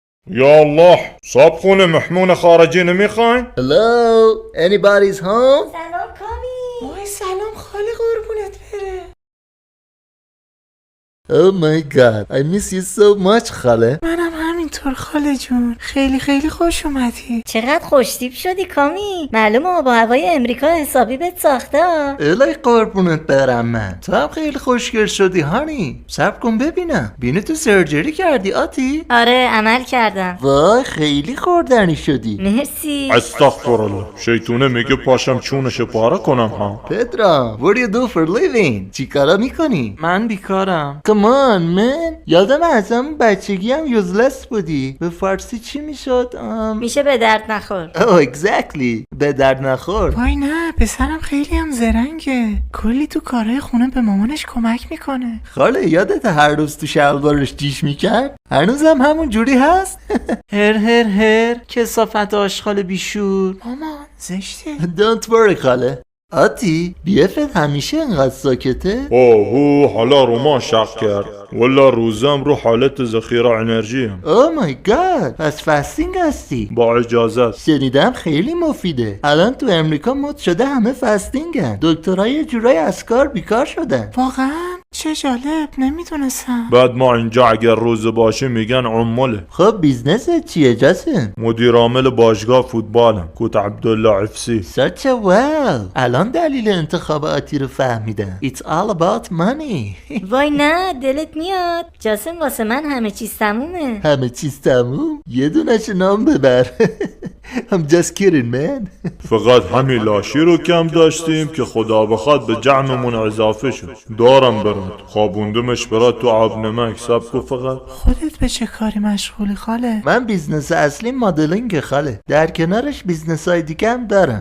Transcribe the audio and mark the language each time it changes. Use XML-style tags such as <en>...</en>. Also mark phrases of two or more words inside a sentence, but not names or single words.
<fa>یا الله صاب خونه محمون خارجی نمیخواین؟</fa> <en>Hello? Anybody's home?</en> <fa>سلام کامی. وای سلام خاله قربونت بره.</fa> <en>Oh my god, I miss you so much خاله.</en> <fa>منم همینطور خاله جون. خیلی خیلی خوش اومدی. چقدر خوشتیپ شدی کامی. معلومه آب و هوای امریکا حسابی بهت ساخته. الهی قربونت برم من. تو هم خیلی خوشگل شدی هانی. صبر کن ببینم. بینی تو سرجری کردی آتی؟ آره عمل کردم. وای خیلی خوردنی شدی. مرسی.</fa> <ar>استغفر الله</ar> <fa>شیطونه میگه پاشم چونش پاره کنم ها.</fa> <en>پدرام what do you do for living؟</en> <fa>چی کارا میکنی؟ من بیکارم.</fa> <en>Come on man.</en> <fa>یادم از همون بچگی هم یوزلس بودی. به فارسی چی میشد؟ میشه به درد نخور.</fa> <en>Oh exactly.</en> <fa>به درد نخور. وای نه پسرم خیلی هم زرنگه. کلی تو کارهای خونه به مامانش کمک میکنه. خاله یادت هر روز تو شلوارش دیش میکرد؟ هنوزم همون جوری هست؟ هر کثافت آشغال بیشور. مامان زشته.</fa> <en>Don't worry خاله.</en> <fa>آتی بیفت همیشه انقدر ساکته؟ هو حالا رومان شق کرد ولا روزم رو حالت ذخیره انرژیم.</fa> <en>Oh my god.</en> <fa>پس فستینگ هستی؟ با اجازت. شنیدم خیلی مفیده. الان تو امریکا مد شده همه فستینگن. دکترها یه جورای از کار بیکار شدن. واقعا چه جالب نمیدونستم. بعد ما اینجا اگر روز باشه میگن عماله. خب بیزنست چیه جاسم؟ مدیر عامل باشگاه فوتبالم کوت عبدالله عفسی.</fa> <en>such a well.</en> <fa>الان دلیل انتخاب آتی رو فهمیدم.</fa> <en>It's all about money.</en> <fa>وای نه دلت میاد. جاسم واسه من همه چیز تمومه. همه چیز تموم؟ یه دونش نام ببر.</fa> <en>I'm just kidding man.</en> <fa>فقط همین لاشی رو کم داشتیم که خدا بخواد به جمعمون اضافه شد. دارم برات خوابوندمش برات تو آب نمک. سب کو فقط. خودت به چه کاری مشغولی خاله؟ من بیزنس اصلی مدلینگ خاله. در کنارش بیزنس های دیگه هم دارم.</fa>